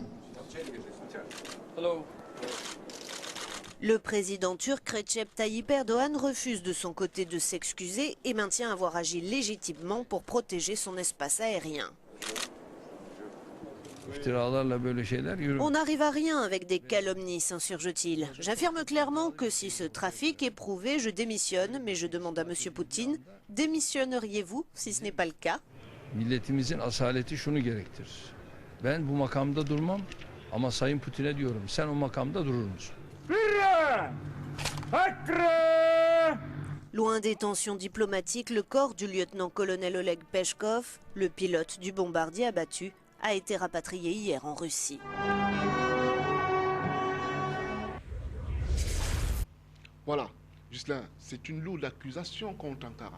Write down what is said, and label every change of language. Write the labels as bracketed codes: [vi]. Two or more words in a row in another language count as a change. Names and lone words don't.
[fr] Le président turc Recep Tayyip Erdogan refuse de son côté de s'excuser et maintient avoir agi légitimement pour protéger son espace aérien. On n'arrive à rien avec des calomnies, s'insurge-t-il. J'affirme clairement que si ce trafic est prouvé, je démissionne, mais je demande à M. Poutine, démissionneriez-vous si ce n'est pas le cas? [tr] Milletimizin asaleti şunu gerektirir. Ben bu makamda durmam ama Sayın Putin'e diyorum sen o makamda durur musun? [fr] Loin des tensions diplomatiques, le corps du lieutenant-colonel Oleg Peshkov, le pilote du bombardier abattu, a été rapatrié hier en Russie. Voilà, Ghislain, c'est une lourde accusation contre Ankara.